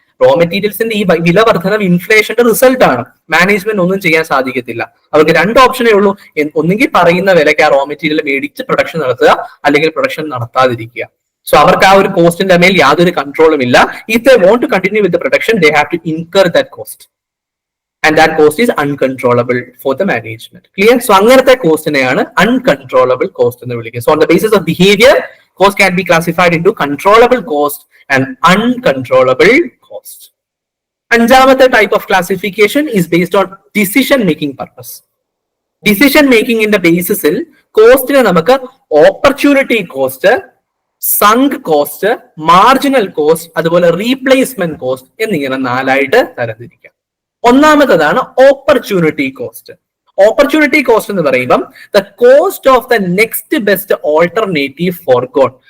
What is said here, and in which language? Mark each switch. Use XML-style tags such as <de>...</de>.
<ml>Raw മെറ്റീരിയൽസിന്റെ ഈ വില വർധനം ഇൻഫ്ലേഷന്റെ result ആണ്. മാനേജ്മെന്റ് ഒന്നും ചെയ്യാൻ സാധിക്കത്തില്ല. അവർക്ക് 2 ഓപ്ഷനേ ഉള്ളൂ. ഒന്നുകിൽ പറയുന്ന വിലയ്ക്ക് ആ റോ മെറ്റീരിയൽ മേടിച്ച് പ്രൊഡക്ഷൻ നടത്തുക, അല്ലെങ്കിൽ പ്രൊഡക്ഷൻ നടത്താതിരിക്കുക. സോ അവർക്ക് ആ ഒരു കോസ്റ്റിന്റെ മേൽ യാതൊരു കൺട്രോളും ഇല്ല.</ml> <en>If they want to continue with production they have to incur that cost. And that cost is uncontrollable for the management. Clear?</en> <ml>So അങ്ങനത്തെ കോസ്റ്റിനെയാണ് uncontrollable cost എന്ന് വിളിക്കുന്നത്.</ml> <en>So on the basis of behavior, cost can be classified into controllable cost and uncontrollable cost.</en> <ml>അഞ്ചാമത്തെ</ml> <en>type of classification is based on decision making purpose.</en> <ml>Decision making ന്റെ ബേസിസിൽ കോസ്റ്റിനെ നമുക്ക് opportunity cost, sunk cost, marginal cost, അതുപോലെ replacement cost എന്നിങ്ങനെ 4ആയിട്ട് തരംതിരിക്കാം. ഒന്നാമത്തേതാണ് opportunity cost. Opportunity cost എന്ന് പറയുമ്പം</ml> <en>The cost of the next best alternative forgone.</en>